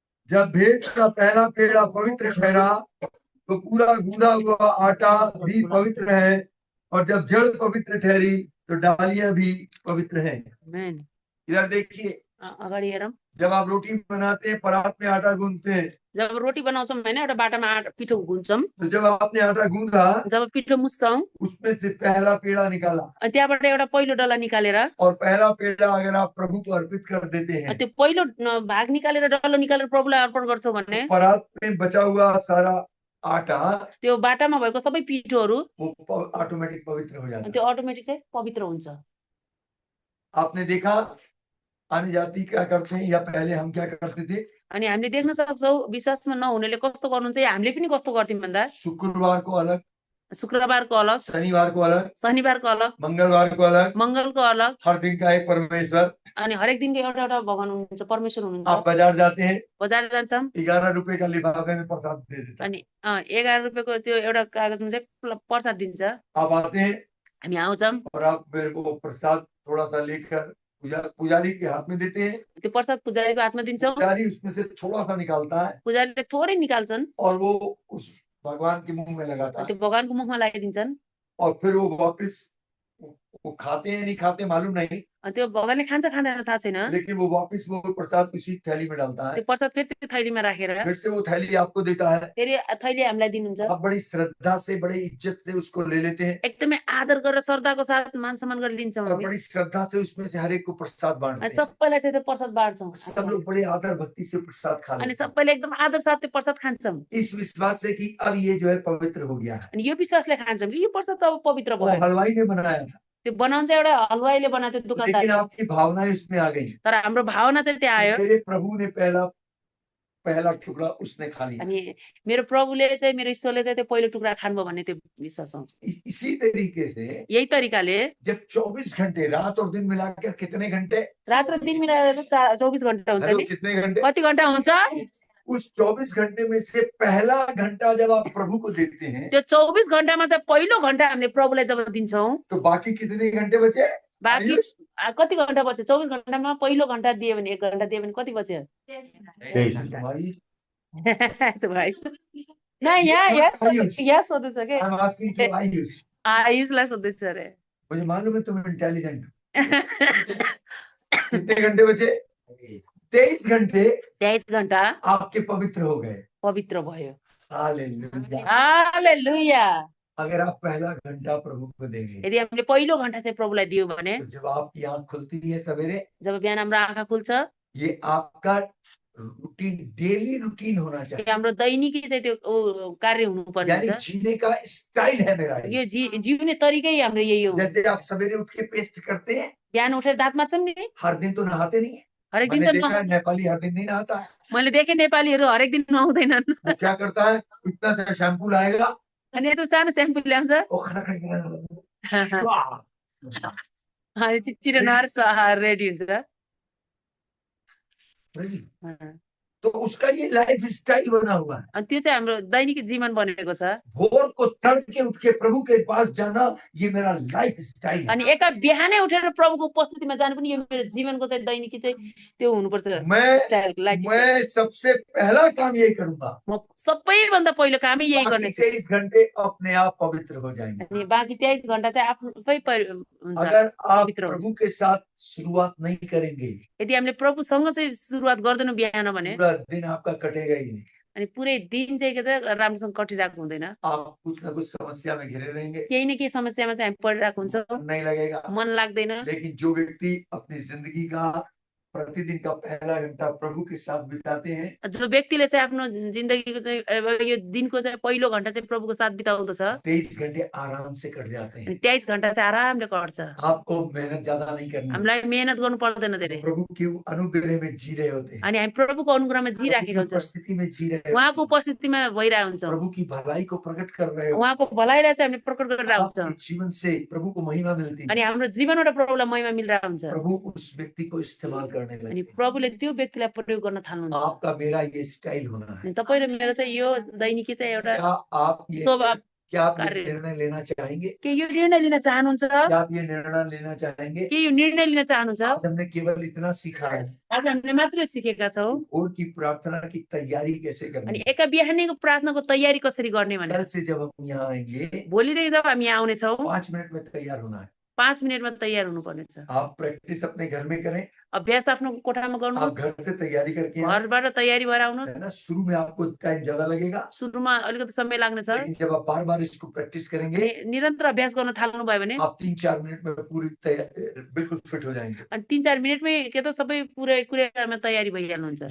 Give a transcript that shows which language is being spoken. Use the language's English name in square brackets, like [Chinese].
[Hindi] जब भेंट का पहला पेड़ा पवित्र ठहरा तो पूरा गूंदा हुआ आटा भी पवित्र है, और जब जड़ पवित्र ठहरी तो डालियां भी पवित्र हैं। आमेन। इधर देखिए, [Nepali] अगाडि हेरौँ। [Hindi] जब आप रोटी बनाते हैं परात में आटा गूंथते हैं, [Nepali] जब रोटी बनाउँछौँ होइन एउटा बाटामा पिठो गुन्छौँ, [Hindi] तो जब आपने आटा गूंथा [Nepali] जब पिठो मुस्छौँ [Hindi] उसमें से पहला पेड़ा निकाला, [Nepali] अनि त्यहाँबाट एउटा पहिलो डल्ला निकालेर, [Hindi] और पहला पेड़ा अगर आप प्रभु को अर्पित कर देते हैं, [Nepali] त्यो पहिलो भाग निकालेर डल्लो निकालेर प्रभुलाई अर्पण गर्छौँ भने [Hindi] तो परात में बचा हुआ सारा आटा [Nepali] त्यो बाटामा भएको सबै पिठोहरू [Hindi] वो ऑटोमेटिक पवित्र हो जाता है। [Nepali] त्यो अटोमेटिक चाहिँ पवित्र हुन्छ। [Hindi] आपने देखा अन्य जाति क्या करते हैं, या पहले हम क्या करते थे? [Nepali] अनि हामीले देख्न सक्छौँ विश्वासमा नहुनेले कस्तो गर्नुहुन्छ, हामीले पनि कस्तो गर्थ्यौँ भन्दा [Hindi] शुक्रवार को अलग, [Nepali] शुक्रबारको अलग, [Hindi] शनिवार को अलग, [Nepali] शनिबारको अलग, [Hindi] मंगलवार को अलग, [Nepali] मङ्गलको अलग, [Hindi] हर दिन का एक परमेश्वर। [Nepali] अनि हरेक दिनको एउटा एउटा भगवान हुनुहुन्छ, परमेश्वर हुनुहुन्छ। [Hindi] आप बाजार जाते हैं, [Nepali] बजार जान्छौँ [Hindi] 11 रुपए का लिफाफे में प्रसाद दे देता है। [Nepali] अनि 11 रुपियाँको त्यो एउटा कागजमा चाहिँ प्रसाद दिन्छ। [Hindi] आप आते हैं [Nepali] हामी आउँछौँ, [Hindi] और आप मेरे को प्रसाद थोड़ा सा लेकर पुजारी के हाथ में देते हैं। [Nepali] त्यो प्रसाद पुजारीको हातमा दिन्छौँ। [Hindi] पुजारी उसमें से थोड़ा सा निकालता है [Nepali] पुजारीले थोरै निकाल्छन्, [Hindi] और वो उस भगवान के मुंह में लगाता है, [Nepali] त्यो भगवानको मुखमा लगाइदिन्छन्। [Hindi] और फिर वो वापस वो खाते हैं नहीं खाते मालूम नहीं, [Nepali] अनि त्यो भगवानले खान्छ खाँदैन थाहा छैन [Hindi] लेकिन वो वापस वो प्रसाद उसी थैली में डालता है, [Nepali] त्यो प्रसाद फेरि त्यो थैलीमा राखेर [Hindi] फिर से वो थैली आपको देता है। [Nepali] फेरि थैली हामीलाई दिनुहुन्छ [Hindi] आप बड़ी श्रद्धा से, बड़े इज्जत से उसको ले लेते हैं [Nepali] एकदमै आदर गरेर श्रद्धाको साथ मान सम्मान गरेर लिन्छौँ [Hindi] और [Nepali] हामी [Hindi] बड़ी श्रद्धा से उसमें से हर एक को प्रसाद बांटते [Nepali] अनि [Hindi] हैं। [Nepali] सबैलाई चाहिँ त्यो प्रसाद बाँड्छौँ [Hindi] सब लोग बड़े आदर भक्ति से प्रसाद खा [Nepali] अनि [Hindi] लेते हैं, [Nepali] सबैले एकदम आदर साथ त्यो प्रसाद खान्छौँ [Hindi] इस विश्वास से कि अब ये जो है पवित्र हो गया है। [Nepali] अनि यो विश्वासले खान्छौँ कि यो प्रसाद त अब पवित्र [Hindi] वो [Nepali] भयो [Hindi] हलवाई ने बनाया था, [Nepali] त्यो बनाउन चाहिँ एउटा हलवाईले बनाएको थियो [Hindi] लेकिन आपकी भावनाएं उसमें आ गई। [Nepali] तर हाम्रो भावना चाहिँ त्यहाँ आयो [Hindi] मेरे प्रभु ने पहला टुकड़ा उसने खा लिया। [Nepali] अनि मेरो प्रभुले चाहिँ मेरो ईश्वरले चाहिँ त्यो पहिलो टुक्रा खानुभयो भन्ने त्यो विश्वास आउँछ [Hindi] इसी तरीके से [Nepali] यही तरिकाले [Hindi] जब 24 घंटे रात और दिन मिलाकर कितने घंटे, [Nepali] रात र दिन मिलाएर 24 घण्टा हुन्छ [Hindi] हेलो, [Nepali] नि [Hindi] कितने घंटे, [Nepali] कति घण्टा हुन्छ [Hindi] उस 24 घंटे में से पहला घंटा जब आप प्रभु को देते हैं [Nepali] त्यो 24 घण्टामा चाहिँ पहिलो घण्टा हामीले प्रभुलाई जब दिन्छौँ [Hindi] तो बाकी कितने घंटे बचे? [Nepali] बाँकी [Hindi] आयुष? [Nepali] कति घण्टा बच्यो 24 घण्टामा पहिलो घण्टा दियो भने 1 घण्टा दियो भने कति बच्यो [Hindi] भाई, [Nepali] त्यो भाइ न यहाँ सोध्दैछ के [English] I'm asking to Ayush, [Nepali] आयुषलाई सोध्दैछु अरे [Hindi] मुझे मालूम है तुम इंटेलिजेंट। कितने घंटे बचे? 23 घंटे [Nepali] 23 घण्टा [Hindi] आपके पवित्र हो गए। [Nepali] पवित्र भयो [Hindi] हालेलुया। [Nepali] हालेलुया [Hindi] अगर आप पहला घंटा प्रभु को देंगे [Nepali] यदि हामीले पहिलो घण्टा चाहिँ प्रभुलाई दियो भने [Hindi] तो जब आपकी आंख खुलती है सवेरे, [Nepali] जब बिहान हाम्रो आँखा खुल्छ [Hindi] ये आपका रूटीन, डेली रूटीन होना [Nepali] त्यो [Hindi] चाहिए, [Nepali] हाम्रो दैनिकी चाहिँ त्यो कार्य हुनुपर्ने [Hindi] यानी [Nepali] हुन्छ [Hindi] जीने का स्टाइल है मेरा ये। [Nepali] यो जिउने तरिकै हाम्रो यही हो [Hindi] जैसे आप सवेरे उठ के पेस्ट करते हैं, [Nepali] बिहान उठेर दाँत माझ्छन् नि [Hindi] हर दिन तो नहाते नहीं है। [Nepali] हरेक दिन [Hindi] मैंने [Nepali] त [Hindi] देखा है नेपाली हर दिन नहीं नहाता है। [Nepali] मैले देखेँ नेपालीहरू हरेक दिन नुहाउँदैनन् [Hindi] वो क्या करता है, इतना सा शैम्पू लाएगा, [Nepali] अनि यत्रो सानो स्याम्पू ल्याउँछ [Hindi] वो [Nepali] अनि चिच्चिरो नहाएर रेडी हुन्छ [Hindi] तो उसका ये लाइफ स्टाइल बना हुआ है। [Nepali] अनि त्यो चाहिँ हाम्रो दैनिक जीवन बनेको छ [Hindi] भोर को तड़के उठ के प्रभु के पास जाना, ये मेरा लाइफ स्टाइल है। [Nepali] अनि एका बिहानै उठेर प्रभुको उपस्थितिमा जानु पनि यो मेरो जीवनको चाहिँ दैनिकी चाहिँ त्यो हुनुपर्छ [Hindi] मैं सबसे पहला काम यही करूंगा, [Nepali] म सबैभन्दा पहिलो कामै यही गर्नेछु [Hindi] 23 घंटे अपने आप पवित्र हो जाएंगे। [Nepali] अनि बाँकी 23 घण्टा चाहिँ आफै हुन्छ [Hindi] अगर आप [Nepali] पवित्र हुन्छ [Hindi] प्रभु के साथ शुरुआत नहीं करेंगे, [Nepali] यदि हामीले प्रभुसँग चाहिँ सुरुवात गर्दैनौँ बिहान भने [Hindi] पूरा दिन आपका कटेगा ही नहीं। [Nepali] अनि पुरै दिन चाहिँ के त राम्रोसँग कटिरहेको हुँदैन [Hindi] आप कुछ ना कुछ समस्या में घिरे रहेंगे, [Nepali] केही न केही समस्यामा चाहिँ हामी परिरहेको हुन्छौँ [Hindi] नहीं लगेगा। [Nepali] मन लाग्दैन [Hindi] लेकिन जो व्यक्ति अपनी जिंदगी का प्रतिदिन का पहला घंटा प्रभु के साथ बिताते हैं, [Nepali] जो व्यक्तिले चाहिँ आफ्नो जिन्दगीको चाहिँ अब यो दिनको चाहिँ पहिलो घण्टा चाहिँ प्रभुको साथ बिताउँदछ [Hindi] 23 घंटे आराम से कट जाते हैं। [Nepali] अनि 23 घण्टा चाहिँ आरामले कट्छ [Hindi] आपको मेहनत ज्यादा नहीं करनी है, [Nepali] हामीलाई मेहनत गर्नु पर्दैन धेरै [Hindi] प्रभु के अनुग्रह में जी रहे होते हैं, [Nepali] अनि हामी प्रभुको अनुग्रहमा [Hindi] प्रभु की [Nepali] जिराखेका हुन्छौँ [Hindi] उपस्थिति में जी रहे [Nepali] उहाँको उपस्थितिमा भइरहेको हुन्छौँ [Hindi] प्रभु की भलाई को प्रकट कर रहे हो। [Nepali] उहाँको भलाइलाई चाहिँ हामीले प्रकट गरेर हुन्छौँ [Hindi] आपके जीवन से प्रभु को महिमा मिलती [Nepali] अनि [Hindi] है, [Nepali] हाम्रो जीवनबाट प्रभुलाई महिमा मिलिरहेको हुन्छ [Hindi] प्रभु उस व्यक्ति को इस्तेमाल करने [Nepali] अनि [Hindi] लगते हैं। [Nepali] प्रभुले त्यो व्यक्तिलाई प्रयोग गर्न थाल्नुहुन्छ [Hindi] आपका मेरा ये स्टाइल होना है। [Nepali] अनि तपाईँ र मेरो चाहिँ यो दैनिकी चाहिँ एउटा [Hindi] क्या आप ये [Nepali] स्वभाव [Hindi] क्या आप ये [Nepali] कार्य। [Hindi] निर्णय लेना चाहेंगे? [Nepali] के यो निर्णय लिन चाहनुहुन्छ [Hindi] क्या आप ये निर्णय लेना चाहेंगे? [Nepali] के यो निर्णय लिन चाहनुहुन्छ [Hindi] आज हमने केवल इतना सीखा है, [Nepali] आज हामीले मात्र सिकेका छौँ [Hindi] भोर की प्रार्थना की तैयारी कैसे करनी [Nepali] अनि [Hindi] है। [Nepali] एका बिहानीको प्रार्थनाको तयारी कसरी गर्ने भने [Hindi] कल से जब हम यहाँ आएंगे, [Nepali] भोलिदेखि जब हामी यहाँ आउनेछौँ [Hindi] 5 मिनट में तैयार होना है। [Nepali] 5 मिनटमा तयार हुनुपर्नेछ [Hindi] आप प्रैक्टिस अपने घर में करें, [Nepali] अभ्यास आफ्नो कोठामा [Hindi] आप [Nepali] गर्नुहोस् [Hindi] घर से तैयारी करके आएं, [Nepali] घरबाट तयारी भएर आउनुहोस् [Hindi] है ना। शुरू में आपको टाइम ज्यादा लगेगा, [Nepali] सुरुमा अलिकति समय लाग्नेछ [Hindi] लेकिन जब आप बार बार इसको प्रैक्टिस करेंगे, [Nepali] अनि निरन्तर अभ्यास गर्न थाल्नु भयो भने [Hindi] आप 3-4 मिनट में पूरी बिल्कुल फिट हो जाएंगे। [Nepali] अनि 3-4 मिनटमै के त सबै पुरै कुरामा तयारी भइहाल्नुहुन्छ